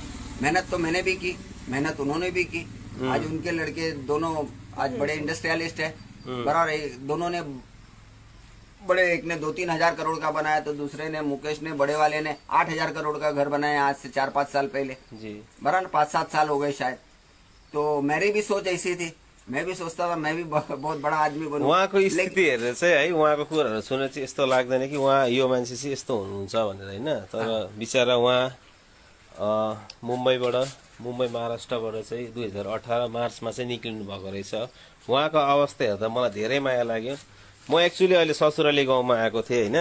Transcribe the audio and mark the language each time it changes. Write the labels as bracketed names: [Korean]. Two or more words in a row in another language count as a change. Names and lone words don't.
[Hindi] मेहनत तो मैंने भी की, मेहनत उन्होंने भी की। आज उनके लड़के दोनों आज बड़े इंडस्ट्रियलिस्ट है, बराबर। दोनों ने बड़े, एक ने 2-3 हजार करोड़ का बनाया, तो दूसरे ने, मुकेश ने, बड़े वाले ने 8,000 करोड़ का घर बनाया आज से 4-5 साल पहले, जी बराबर। 5-7 साल हो गए शायद। तो मेरी भी सोच ऐसी थी, मैं भी सोचता था मैं भी बहुत बड़ा आदमी बनूं। [Nepali] उहाँको स्थिति हेरेर चाहिँ है उहाँको कुराहरू सुनेर चाहिँ यस्तो लाग्दैन कि उहाँ यो मान्छे चाहिँ यस्तो हुनुहुन्छ भनेर होइन। तर बिचरा उहाँ मुम्बई महाराष्ट्रबाट चाहिँ 2018 मार्चमा चाहिँ निक्लिनु भएको रहेछ। उहाँको अवस्था हेर्दा मलाई धेरै माया लाग्यो। म एक्चुअली अहिले ससुराली गाउँमा आएको थिएँ होइन।